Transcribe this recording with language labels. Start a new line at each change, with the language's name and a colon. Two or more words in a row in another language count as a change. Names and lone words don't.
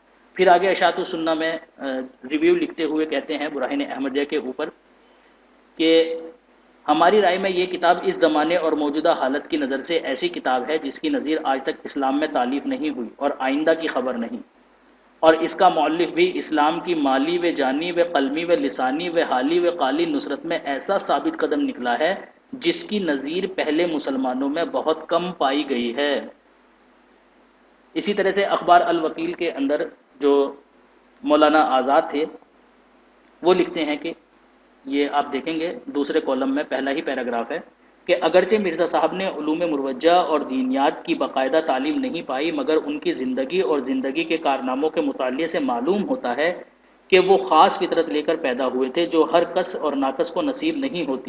Urdu: پھر آگے اشاعت السنہ میں ریویو لکھتے ہوئے کہتے ہیں براہین احمدیہ کے اوپر کہ ہماری رائے میں یہ کتاب اس زمانے اور موجودہ حالت کی نظر سے ایسی کتاب ہے جس کی نظیر آج تک اسلام میں تالیف نہیں ہوئی اور آئندہ کی خبر نہیں، اور اس کا مؤلف بھی اسلام کی مالی و جانی و قلمی و لسانی و حالی و قالی نصرت میں ایسا ثابت قدم نکلا ہے جس کی نظیر پہلے مسلمانوں میں بہت کم پائی گئی ہے۔ اسی طرح سے اخبار الوکیل کے اندر جو مولانا آزاد تھے وہ لکھتے ہیں کہ یہ آپ دیکھیں گے دوسرے کالم میں پہلا ہی پیراگراف ہے کہ اگرچہ مرزا صاحب نے علوم مروجہ اور دینیات کی باقاعدہ تعلیم نہیں پائی، مگر ان کی زندگی اور زندگی کے کارناموں کے مطالعے سے معلوم ہوتا ہے کہ وہ خاص فطرت لے کر پیدا ہوئے تھے جو ہر کس اور ناقص کو نصیب نہیں ہوتی۔